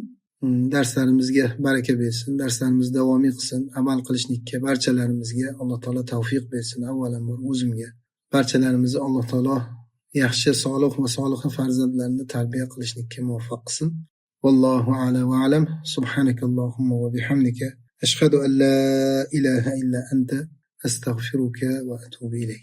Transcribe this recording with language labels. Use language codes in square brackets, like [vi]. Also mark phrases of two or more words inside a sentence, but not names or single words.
[uz] Darslarimizga baraka bersin, darslarimizni davomiy qilsin, amal qilishlikka barchalarimizga Alloh taolo tavfiq bersin. Avvalambor o'zimga, barchalarimizni Alloh taolo yaxshi, solih va soliha farzandlarni tarbiya qilishlikka muvaffaq qilsin. [ar] والله أعلى وأعلم سبحانك اللهم وبحمدك أشهد أن لا إله إلا أنت أستغفرك وأتوب إليك.